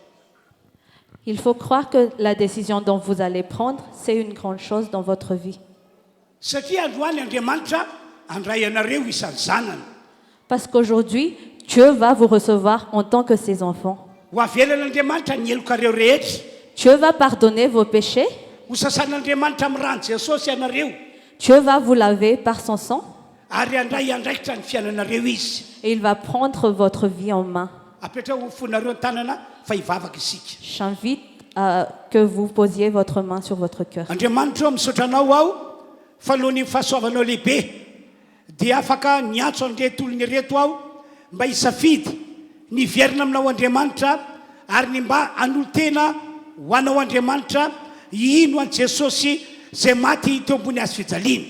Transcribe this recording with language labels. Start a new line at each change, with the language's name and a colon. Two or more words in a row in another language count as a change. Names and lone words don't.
French: Il faut croire que la décision dont vous allez prendre, c'est une grande chose dans votre vie.
Malagasy: Satria androany Andriamanitra andray anareo isan'ny zanany.
French: Parce qu'aujourd'hui, Dieu va vous recevoir en tant que ses enfants.
Malagasy: Ho avelan'Andriamanitra ny elokareo rehetra.
French: Dieu va pardonner vos péchés.
Malagasy: Ho sasan'Andriamanitra amin'ny rano Jesosy ianareo.
French: Dieu va vous laver par son sang.
Malagasy: Ary andray andraikitra ny fiainanareo izy.
French: Et il va prendre votre vie en main.
Malagasy: Apetra ho fonareo ny tanana fa hivavaka isika.
French: J'invite à que vous posiez votre main sur votre cœur.
Malagasy: Andriamanitra misaotra anao aho fa alohan'ny fahasoavanao lehibe dia afaka niantso an'ireto olona ireto aho mba hisafidy ny verina aminao Andriamanitra ary ny mba anolo-tena ho anao Andriamanitra ino an' Jesosy zay maty teo ambony azy fijaliana.